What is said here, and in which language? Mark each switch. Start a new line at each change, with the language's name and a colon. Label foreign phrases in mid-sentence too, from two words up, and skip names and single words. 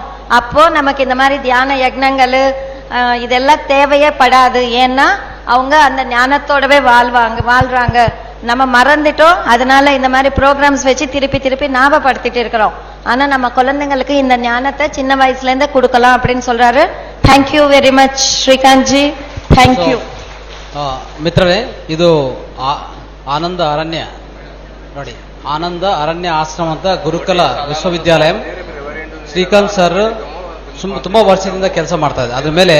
Tamil: அப்போ நமக்கு இந்த மாதிரி தியான யக்னங்கள் இதெல்லாம் தேவையே படாது. ஏன்னா அவங்க அந்த ஞானத்தோடவே வாழ்றாங்க. நம்ம மறந்துட்டோம். அதனால இந்த மாதிரி ப்ரோக்ராம்ஸ் வச்சு திருப்பி ஞாபகப்படுத்திட்டு இருக்கிறோம். ஆனா நம்ம குழந்தைங்களுக்கு இந்த ஞானத்தை சின்ன வயசுல இருந்து கொடுக்கலாம் அப்படின்னு சொல்றாரு.
English: thank you very much Srikanth ji, thank you.
Kannada: ಮಿತ್ರರೇ, ಇದು ಆನಂದ ಅರಣ್ಯ ನೋಡಿ, ಆನಂದ ಅರಣ್ಯ ಆಶ್ರಮ ಅಂತ ಗುರುಕುಲ ವಿಶ್ವವಿದ್ಯಾಲಯ. ಶ್ರೀಕಾಂತ್ ಸರ್ ತುಂಬಾ ವರ್ಷದಿಂದ ಕೆಲಸ ಮಾಡ್ತಾ ಇದ್ದಾರೆ ಅದ್ರ ಮೇಲೆ.